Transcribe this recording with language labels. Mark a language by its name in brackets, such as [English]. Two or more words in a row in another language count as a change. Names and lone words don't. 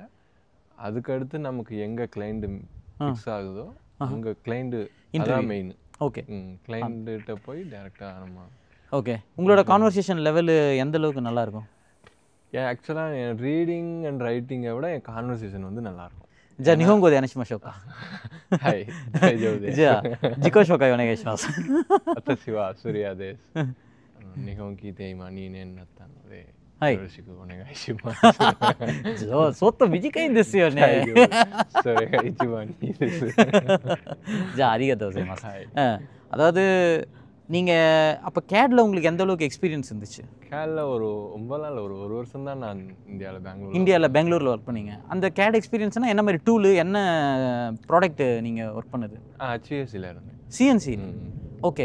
[Tamil] அதுக்கடுத்து நமக்கு எங்கே [English] clientடு fix [Tamil] ஆகுதோ அங்கே கிளைண்ட்டு அதான் மெயின். ஓகே. கிளைண்ட்டுகிட்ட போய் டேரெக்டாக நம்ம. ஓகே. உங்களோட [English] conversation levelு [Tamil] எந்த அளவுக்கு நல்லாயிருக்கும்? ஆக்சுவலாக என் [English] reading and writingை [Tamil] விட என் கான்வர்சேஷன் வந்து நல்லாயிருக்கும். [Japanese] じゃあ日本語で話しましょうか。はい、大丈夫です。じゃあ自己紹介お願いします。私はスリアです。日本聞いて今2年になったので、よろしくお願いします。ちょっと短いんですよね。それが一番いいです。じゃあありがとうございます。 [Tamil] அதாவது நீங்கள் அப்போ கேடில் உங்களுக்கு எந்த அளவுக்கு எக்ஸ்பீரியன்ஸ் இருந்துச்சு? கேடில் ஒரு 9 நாள், ஒரு வருஷம் தான் நான் இந்தியாவில் பெங்களூரில் ஒர்க் பண்ணீங்க. அந்த [English] CAD experienceனால் [Tamil] என்ன மாதிரி டூலு, என்ன ப்ராடக்ட் நீங்கள் ஒர்க் பண்ணது? HVACல இருந்தேன். [English] CNC. okay.